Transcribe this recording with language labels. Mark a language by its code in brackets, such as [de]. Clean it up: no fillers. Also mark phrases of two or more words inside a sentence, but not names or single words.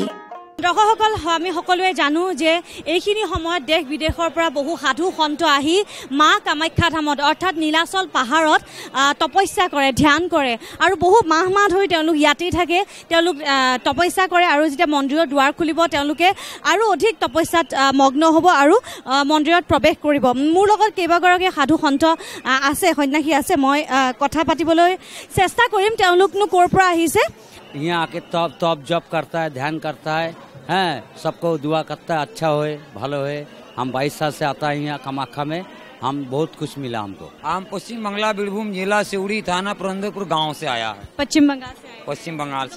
[as] দৰ্শকসকল, আমি সকলোৱে জানো যে এইখিনি সময়ত দেশ বিদেশৰ পৰা বহু সাধু সন্ত আহি মা কামাখ্যা ধামত অৰ্থাৎ নীলাচল পাহাৰত তপস্যা কৰে, ধ্যান কৰে আৰু বহু মাহ মাহ ধৰি তেওঁলোক ইয়াতেই থাকে। তেওঁলোক তপস্যা কৰে আৰু যেতিয়া মন্দিৰৰ দুৱাৰ খুলিব তেওঁলোকে আৰু অধিক তপস্যাত মগ্ন হ'ব আৰু মন্দিৰত প্ৰৱেশ কৰিব। মোৰ লগত কেইবাগৰাকী সাধু সন্ত আছে, সন্যাসী আছে, মই কথা পাতিবলৈ চেষ্টা কৰিম। তেওঁলোকনো ক'ৰ পৰা আহিছে? [hi] यहाँ आके तप जप करता है, ध्यान करता है, हैं सबको दुआ करता है अच्छा होए, भलो होए। हम 22 साल से आता है यहाँ कामाख्या में, हम बहुत कुछ मिला हमको। हम पश्चिम बंगाल बीरभूम जिला सिवड़ी थाना पुरंदरपुर गांव से आया है। पश्चिम बंगाल से आए? पश्चिम बंगाल से।